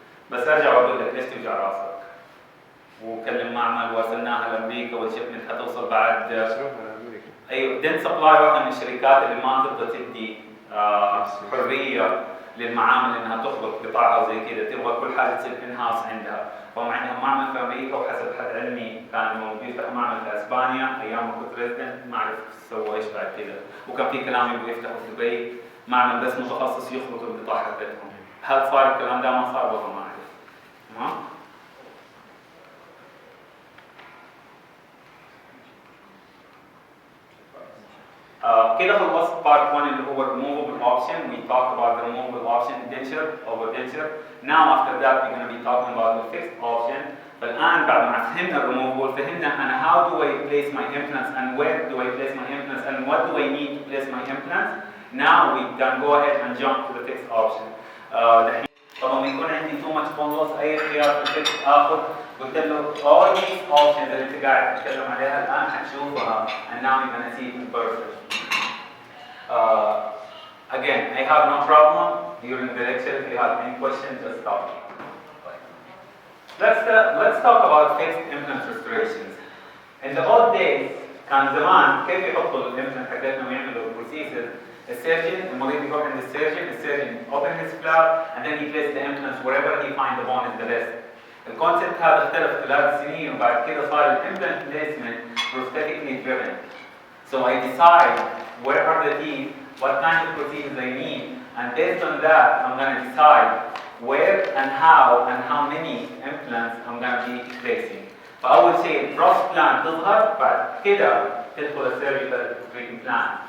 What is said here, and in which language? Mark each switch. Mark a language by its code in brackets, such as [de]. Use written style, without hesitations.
[ar] بس ارجع واقول لك ليش توجع راسك؟ وكلم معمل وارسلناها لامريكا والشيبمنت حتوصل بعد ايوه دنت سبلاي واحدة من الشركات اللي ما تقدر تدي حرية للمعامل انها تخلق قطاعها وزي كذا، تبغى كل حاجة تصير ان هاوس عندها، فهم عندهم معمل في امريكا وحسب حد علمي كانوا بيفتحوا معمل في اسبانيا ايام ما كنت ريزدنت، ما اعرف سووا ايش بعد كذا، وكان في كلام يبغوا يفتحوا في دبي معمل بس متخصص يخلط القطاع حقتهم. هل صار الكلام ده؟ ما صار والله ما اعرف. تمام؟ كده خلصت part 1 اللي هو removable option. [en] We talked about the removable option denture over denture. Now after that we're going to be talking about the fixed option. [ar] فالآن بعد ما فهمنا [en] removable فهمنا أنا how do I place my implants and where do I place my implants and what do I need to place my implants. Now we can go ahead and jump to the fixed option. [ar] طبعا يكون عندي [en] too much bone loss [ar] أي خيار في الفيكس آخذ قلت له [en] all these options [ar] اللي أنت قاعد تتكلم عليها الآن تشوفها [en] and now you're gonna see it in person. Again, I have no problem during the lecture. If you have any questions, just stop me. Let's talk about fixed implant restorations. In the old days [ar] كان زمان كيف يحطوا الامبلانت حقتنا ويعملوا البروسيسز؟ السيرجن المريض يروح عند السيرجن [en] open his flap and then he places the implants wherever he finds the bone is the best. [ar] الكونسبت هذا اختلف خلال سنين وبعد كده صار الامبلانت بليسمنت [en] prosthetically driven. So I decide where are the teeth, what kind of procedures I need, and based on that I'm going to decide where and how many implants I'm going to be placing. [ar] فأول شيء البروس بلان تظهر بعد كده تدخل السيرجيكال [en] treatment plan.